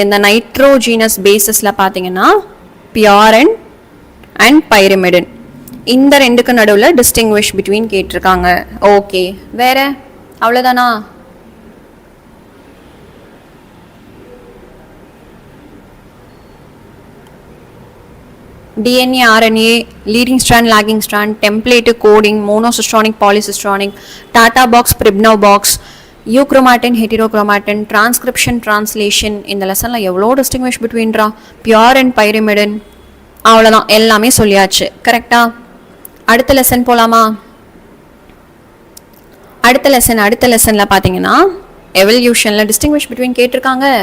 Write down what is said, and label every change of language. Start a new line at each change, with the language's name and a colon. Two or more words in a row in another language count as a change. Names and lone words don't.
Tamil: இந்த
English: nitrogenous bases
Tamil: பார்த்தீங்கன்னா
English: purine and pyrimidine,
Tamil: இந்த ரெண்டுக்கு நடுவில்
English: distinguish between
Tamil: கேட்டிருக்காங்க. ஓகே, வேற அவ்வளோதானா? DNA, RNA,
English: leading strand, lagging strand, template, coding, monocystronic, polycystronic, Tata box, Pribnow box, euchromatin, heterochromatin, transcription, translation.
Tamil: இந்த லெசனில் எவ்வளோ
English: distinguish between pure and pyrimidine.
Tamil: அவ்வளோதான், எல்லாமே சொல்லியாச்சு. கரெக்டா? அடுத்த லெசன் போகலாமா? அடுத்த லெசனில் பார்த்தீங்கன்னா எவல்யூஷனில்
English: distinguish between
Tamil: கேட்டிருக்காங்க.